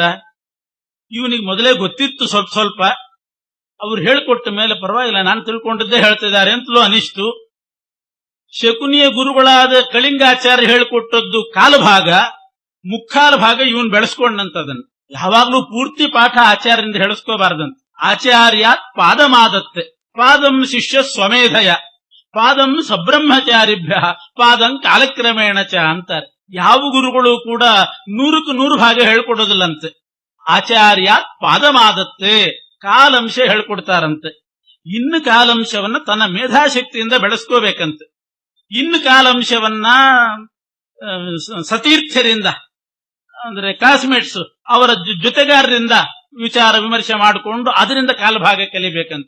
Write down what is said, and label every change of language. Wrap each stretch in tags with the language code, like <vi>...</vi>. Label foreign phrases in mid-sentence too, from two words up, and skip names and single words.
<kn>ಇವನಿಗೆ ಮೊದಲೇ ಗೊತ್ತಿತ್ತು ಸ್ವಲ್ಪ ಸ್ವಲ್ಪ. ಅವ್ರು ಹೇಳಿಕೊಟ್ಟ ಮೇಲೆ ಪರವಾಗಿಲ್ಲ, ನಾನು ತಿಳ್ಕೊಂಡಿದ್ದೇ ಹೇಳ್ತಿದ್ದಾರೆ ಅಂತಲೂ ಅನಿಸ್ತು. ಶಕುನಿಯ ಗುರುಗಳಾದ ಕಳಿಂಗಾಚಾರ್ಯ ಹೇಳಿಕೊಟ್ಟದ್ದು ಕಾಲಭಾಗ, ಮುಕ್ಕಾಲ ಭಾಗ ಇವನ್ ಬೆಳೆಸ್ಕೊಂಡಂತದನ್ನು. ಯಾವಾಗ್ಲೂ ಪೂರ್ತಿ ಪಾಠ ಆಚಾರ್ಯರಿಂದ ಹೇಳಿಸ್ಕೋಬಾರ್ದಂತ.</kn> <sa>ಆಚಾರ್ಯಾತ್ ಪಾದಮಾದತ್ತೆ, ಪಾದಂ ಶಿಷ್ಯ ಸ್ವಮೇಧಯ, ಪಾದಂ ಸಬ್ರಹ್ಮಚಾರಿಭ್ಯ, ಪಾದಂ ಕಾಲಕ್ರಮೇಣ ಚ ಅಂತಾರೆ.</sa> <kn>ಯಾವ ಗುರುಗಳು ಕೂಡ 100ಕ್ಕೆ 100 ಭಾಗ ಹೇಳ್ಕೊಡೋದಿಲ್ಲಂತೆ.</kn> <sa>ಆಚಾರ್ಯಾತ್ ಪಾದಮಾದತ್ತೆ,</sa> <kn>ಕಾಲಂಶ ಹೇಳ್ಕೊಡ್ತಾರಂತೆ. ಇನ್ನು ಕಾಲಂಶವನ್ನ ತನ್ನ ಮೇಧಾಶಕ್ತಿಯಿಂದ ಬೆಳೆಸ್ಕೋಬೇಕಂತೆ. ಇನ್ನು ಕಾಲಂಶವನ್ನ ಸತೀರ್ಥರಿಂದ, ಅಂದ್ರೆ ಕ್ಲಾಸ್ಮೇಟ್ಸ್, ಅವರ ಜೊತೆಗಾರರಿಂದ ವಿಚಾರ ವಿಮರ್ಶೆ ಮಾಡಿಕೊಂಡು ಅದರಿಂದ ಕಾಲಭಾಗ ಕಲಿಬೇಕಂತೆ.</kn>